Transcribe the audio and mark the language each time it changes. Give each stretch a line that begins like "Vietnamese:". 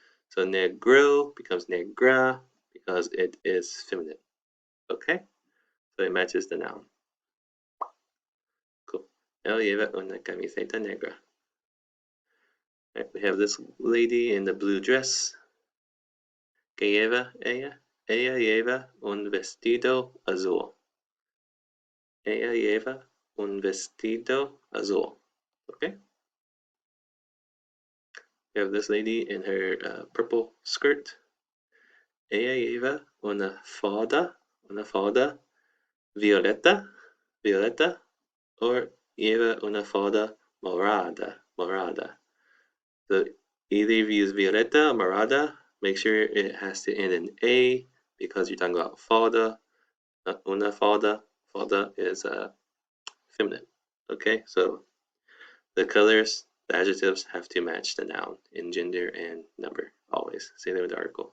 English: So negro becomes negra because it is feminine. Okay? So it matches the noun. Cool.
Spanish: Él lleva una camiseta negra.
English: Right, we have this lady in the blue dress.
Spanish: Que lleva ella? Ella lleva un vestido azul. Ella lleva un vestido azul.
English: Okay? We have this lady in her purple skirt.
Spanish: Ella lleva una falda violeta, or lleva una falda morada.
English: So either you use violeta or morada, make sure it has to end in A because you're talking about falda, not una falda. Falda is feminine. Okay, so the colors, the adjectives have to match the noun in gender and number, always. Say them with the article.